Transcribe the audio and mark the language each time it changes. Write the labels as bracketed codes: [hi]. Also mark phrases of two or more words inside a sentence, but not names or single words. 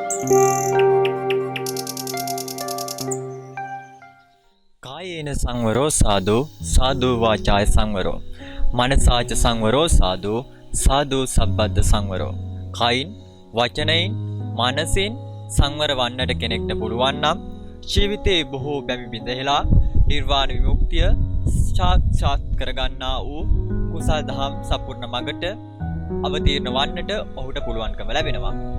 [pi] कायेन संवरो साधु साधु वाचाय संवरो मनसाच संवरो साधु साधु සබ්බද්ද සංවරෝ. [si] කයින් වචනයෙන් මනසින් සංවර වන්නට කෙනෙක්ට පුළුවන් නම් ජීවිතේ බොහෝ බැමි බිඳෙහිලා නිර්වාණ විමුක්තිය සාක්ෂාත් කරගන්නා වූ කුසල් දහම් සම්පූර්ණ මඟට අවතීර්ණ වන්නට ඔහුට පුළුවන්කම ලැබෙනවා.